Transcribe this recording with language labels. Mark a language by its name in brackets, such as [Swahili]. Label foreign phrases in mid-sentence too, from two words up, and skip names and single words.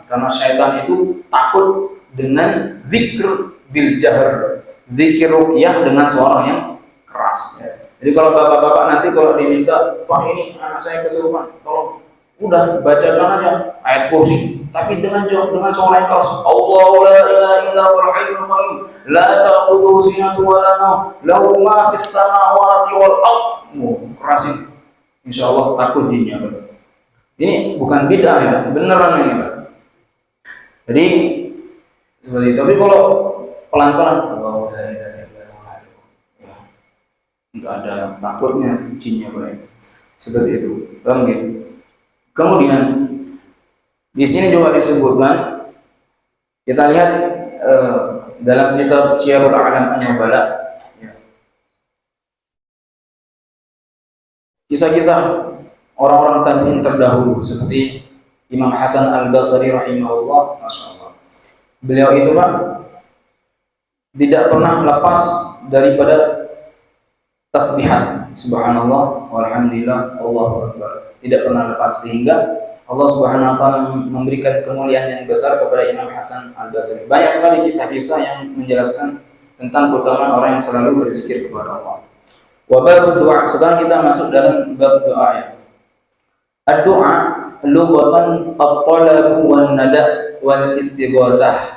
[Indonesian] Karena syaitan itu takut dengan [Arabic] ذكر بالجهر, [Indonesian] zikir ruqyah dengan suara yang keras. Jadi kalau bapak-bapak nanti kalau diminta, Pak ini anak saya kesurupan, tolong udah bacakan aja ayat kursi, tapi dengan suara yang keras. [Arabic] اللَّهُ لَا إِلَٰهَ إِلَّا هُوَ الْحَيُّ الْقَيُّومُ لَا تَأْخُذُهُ سِنَةٌ وَلَا نَوْمٌ لَهُ مَا فِي السَّمَاوَاتِ وَالْأَرْضِ. [Indonesian] Kerasin. Insyaallah takut jinnya, Pak. Ini bukan bid'ah ya, beneran ini, Pak. Jadi seperti itu. Tapi kalau pelan-pelan, [Arabic] اللَّهُ لَا إِلَٰهَ [Indonesian] nggak ada takutnya jinnya, Pak. Seperti itu. Paham nggak? Kemudian di sini juga disebutkan, kita lihat dalam kitab Syiarul A'lam An-Nubala, kisah-kisah orang-orang tabi'in terdahulu seperti Imam Hasan Al-Basri [Arabic] رحمه الله، ما شاء الله. [Indonesian] Beliau itu, Pak, tidak pernah lepas daripada tasbihat [Arabic] سبحان الله والحمد لله الله أكبر, [Indonesian] tidak pernah lepas, sehingga Allah [Arabic] سبحانه وتعالى [Indonesian] memberikan kemuliaan yang besar kepada Imam Hasan Al-Basri. Banyak sekali kisah-kisah yang menjelaskan tentang keutamaan orang yang selalu berzikir kepada Allah. Wa bab doa. Sekarang kita masuk dalam bab doa ya. [Arabic] الدعاء لغةً الطلب والنداء والاستغاثة.